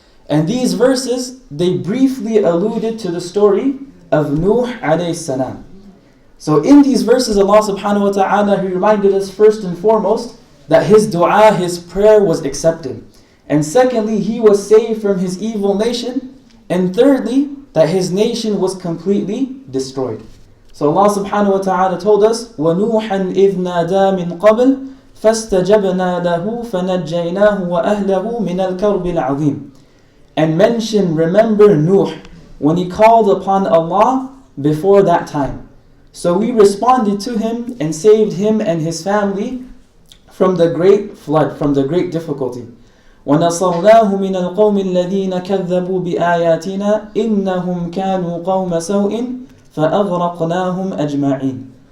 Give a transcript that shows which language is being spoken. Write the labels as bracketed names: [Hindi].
[English] And these verses, they briefly alluded to the story of Nuh alayhi salam. So in these verses, Allah subhanahu wa ta'ala, He reminded us first and foremost that his dua, his prayer was accepted. And secondly, he was saved from his evil nation. And thirdly, that his nation was completely destroyed. So Allah subhanahu wa ta'ala told us, [Arabic] وَنُوحًا إِذْ نَادَى مِنْ قَبْلِ فَاسْتَجَبْنَا لَهُ فَنَجَّيْنَاهُ وَأَهْلَهُ مِنَ الْكَرْبِ الْعَظِيمِ. [English] And remember Nuh, when he called upon Allah before that time. So we responded to him and saved him and his family from the great flood, from the great difficulty. [Arabic] وَنَصَرْنَاهُ مِنَ الْقَوْمِ الَّذِينَ كَذَّبُوا بِآيَاتِنَا إِنَّهُمْ كَانُوا قَوْمَ سَوْءٍ فَأَغْرَقْنَاهُمْ أَجْمَعِينَ.